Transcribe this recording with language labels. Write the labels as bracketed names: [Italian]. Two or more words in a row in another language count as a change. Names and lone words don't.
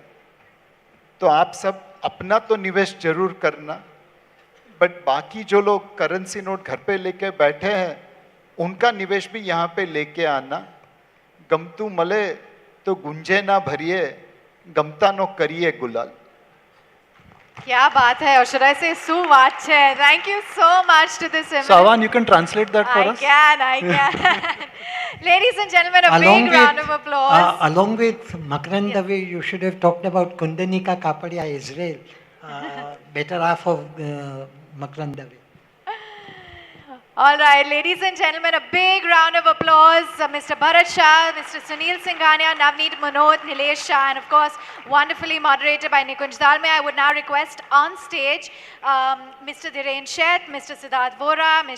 [Hindi] तो आप सब अपना तो निवेश जरूर करना, बट बाकी जो लोग [English] currency note [Hindi] घर पे लेके बैठे हैं, उनका निवेश भी यहाँ पे लेके आना. [Gujarati] ગમતું મળે તો ગુંજે ના ભરીએ, ગમતાનો કરીએ ગુલાલ. [Hindi] क्या बात है, [English] or should I say suvache. Thank you so much to this event. Savan, you can translate that for us? I can. Ladies and gentlemen, a big round of applause. Along with Makrandavi, you should have talked about Kundanika Kapadia, Israel, better half of Makrandavi. All right, ladies and gentlemen, a big round of applause. Mr. Bharat Shah, Mr. Sunil Singhania, Navneet Manot, Nilesh Shah, and of course, wonderfully moderated by Nikunj Dalme. I would now request on stage Mr. Dhiren Sheth, Mr. Siddharth Vora, Ms.